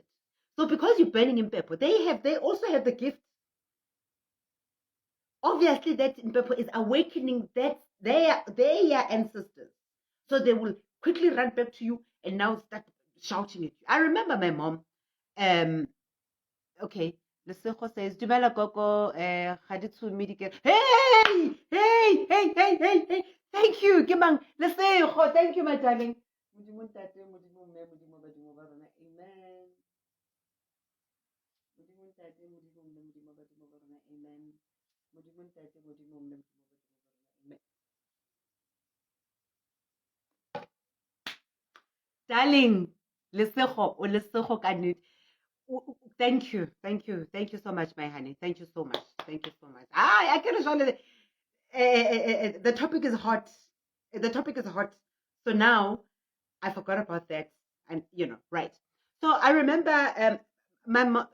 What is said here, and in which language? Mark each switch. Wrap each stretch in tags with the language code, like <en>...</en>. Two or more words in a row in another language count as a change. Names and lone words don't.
<en>So because you're burning in pepper, they also have the gift. Obviously, that in pepper is awakening that their ancestors. So they will quickly run back to you and now start shouting at you. I remember my mom. Okay, Lesego says,</en> <tn>Dumela Gogo, ga di tshume dike-" Hey! Hey! Hey! Hey! Hey! Hey!</tn> <en>Thank you, Kimang. Lesego, thank you, my darling.</en> <tn>Modimo ntate, modimo mme, modimo badimo ba rona.</tn> <en>Amen.</en> <tn>Modimo ntate, modimo mme, modimo badimo ba rona.</tn> <en>Amen.</en> <tn>Modimo ntate, modimo mme, modimo badimo ba rona.</tn> <en>Amen.</en> <tn>Darling, Lesego, o Lesego ka nnete.</tn> <en>Thank you, thank you, thank you so much, my honey. Thank you so much, thank you so much. I can show the topic is hot. The topic is hot. So now I forgot about that, and right. So I remember my mom.</en>